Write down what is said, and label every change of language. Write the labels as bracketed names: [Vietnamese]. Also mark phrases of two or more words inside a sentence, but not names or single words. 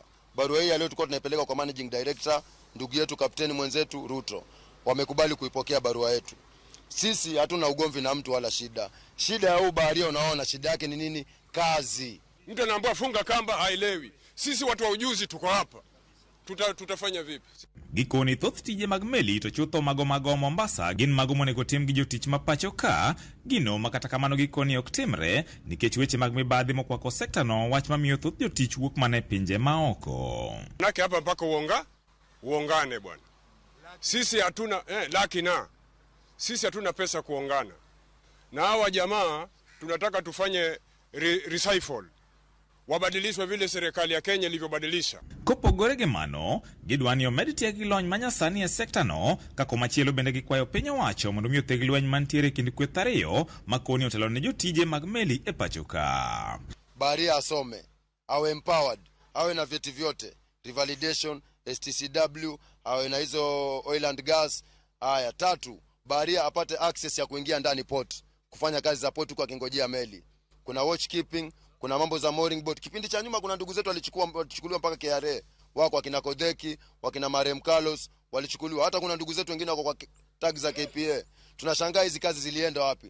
[Swahili] Barua hii leo tulikuwa tunaipeleka kwa [English] managing director [Swahili] ndugu yetu kapteni mwenzetu Ruto. Wamekubali kuipokea barua yetu. Sisi hatuna ugomvi na mtu wala shida. Shida ya baharia unaona shida yake ni nini? Kazi. Mtu anaambiwa funga kamba haelewi. Sisi watu wa ujuzi tuko hapa. Tutafanya vipi? [Luo (Kenya and Tanzania)] Gikoni thoth tije mag meli to chutho mago Mombasa gin mago monego tim gi jotich mapacho ka gino makata kamano gikoni ok timre nikech weche mag mibadhi mokwako sekta no wach mamiyo thoth jotich wuok mane pinje maoko. [Swahili] Nake hapa mpaka uongane bwana. Sisi hatuna sisi hatuna pesa kuongana. Na hawa jamaa tunataka tufanye recycle. Wabadilishwe vile serikali ya Kenya ilivyobadilisha. [Luo (Kenya and Tanzania)] Kopogore gi mano, gidwani omed tieg lony manyasani e sekta no, kako machielo bende gikwayo piny owacho mondo omi otheg lweny mantiere kind kweth ariyo makoni otelo ne jotije mag meli e pacho ka. [Swahili] Baharia asome, awe empowered, awe na vyeti vyote, revalidation, STCW, awe na hizo [English] oil and gas. [Swahili] Haya, 3, baharia apate access ya kuingia ndani port, kufanya kazi za port kwa kingojea meli. Kuna watchkeeping, kuna mambo za [English] mooring boat. [Swahili] Kipindi cha nyuma kuna ndugu zetu walichukuliwa mpaka KRA. Wako wakina Kodeki, wakina Marem Carlos walichukuliwa. Hata kuna ndugu zetu wengine wako kwa tag za KPA. Tunashangaa hizi kazi zilienda wapi?